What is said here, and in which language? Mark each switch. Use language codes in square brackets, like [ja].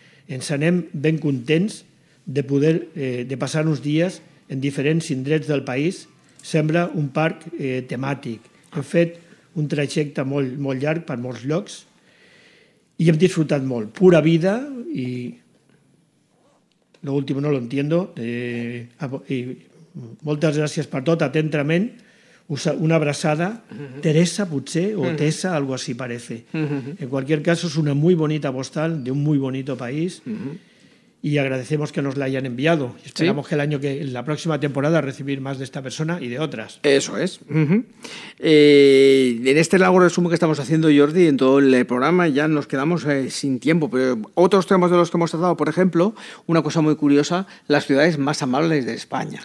[ca] Ens anem ben contents de poder de passar uns dies en diferents indrets del país, sembla un parc temàtic. Hem fet un trajecte molt, molt llarg per molts llocs i hem disfrutat molt. [es] Pura vida i lo último no lo entiendo. [ca] Y moltes gràcies per tot, atentament. Una abraçada, Teresa, potser, o Tessa, [es] algo así parece. En cualquier caso, es una muy bonita postal de un muy bonito país y agradecemos que nos la hayan enviado. Esperamos que el año que la próxima temporada recibir más de esta persona y de otras. Eso es. En este largo resumen que estamos haciendo, Jordi, en todo el programa ya nos quedamos sin tiempo, pero otros temas de los que hemos tratado, por ejemplo, una cosa muy curiosa, las ciudades más amables de España.